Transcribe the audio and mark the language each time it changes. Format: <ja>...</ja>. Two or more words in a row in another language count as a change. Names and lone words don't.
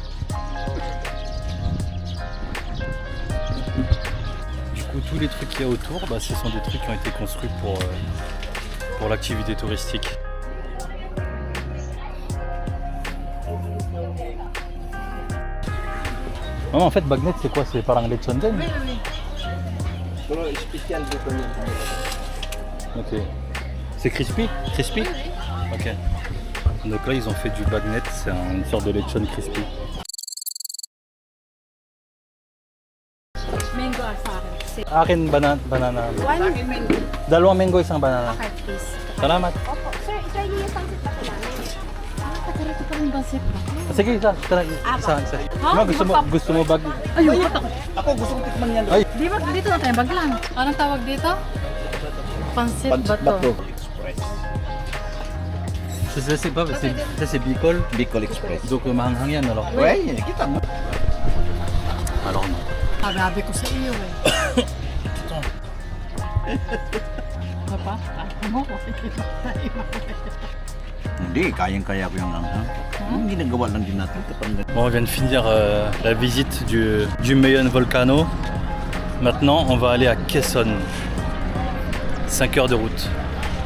<fr>Du coup tous les trucs qu'il y a autour, ce sont des trucs qui ont été construits pour l'activité touristique. Non, en fait, bagnet c'est quoi? C'est</fr> <tl>parang lechon din?</tl> <fr>Oui, oui, oui. Spécial de bagnet. Ok. C'est crispy? Crispy? Ok. Donc là, ils ont fait du bagnet, c'est une sorte de lechon crispy.</fr> <tl>Mango at parang. Akin banana.</tl> <en>One mango.</en> <tl>Dalawang mango, isang banana.</tl> <en>Okay, please.</en> <tl>Salamat. Opo. Sir, itry niyo yung pancit bato namin. Kakarito pa rin pancit bato. Sige, isa. Isa. Ha? Gusto mo bag? Ayun, Ako gusto kong tikman yan. Ay, di ba dito na tayo baglang? Anong tawag dito? Pancit bato.</tl> <fr>je sais pas, ça c'est Bicol. Bicol Express.</fr> <tl>Donc mahanghang yan, alors. Wey, kita mo.</tl> <fr>Alors non.</fr> <tl>Sabi ko sa iyo eh. Papa, mo ko. Hindi, kayang-kaya ko yung anghang. Yung ginagawa lang din natin kapag</tl> <fr>Bon, on vient de finir la visite du Mayon Volcano. Maintenant, on va aller à Quezon. 5 heures de route.</fr>